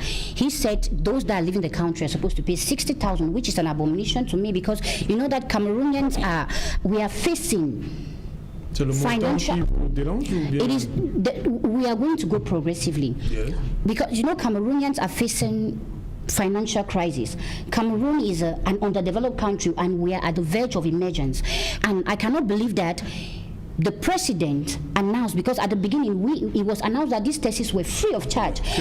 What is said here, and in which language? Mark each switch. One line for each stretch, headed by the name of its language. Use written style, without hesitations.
English: He said those that live in the country are supposed to pay 60,000, which is an abomination to me because you know that Cameroonians we are facing
French: C'est le montant qui vous dérange ou bien?
English: It is we are going to go progressively. Yes. Because you know Cameroonians are facing financial crisis. Cameroon is an underdeveloped country and we are at the verge of emergence. And I cannot believe that the president announced, because at the beginning it was announced that these tests were free of charge.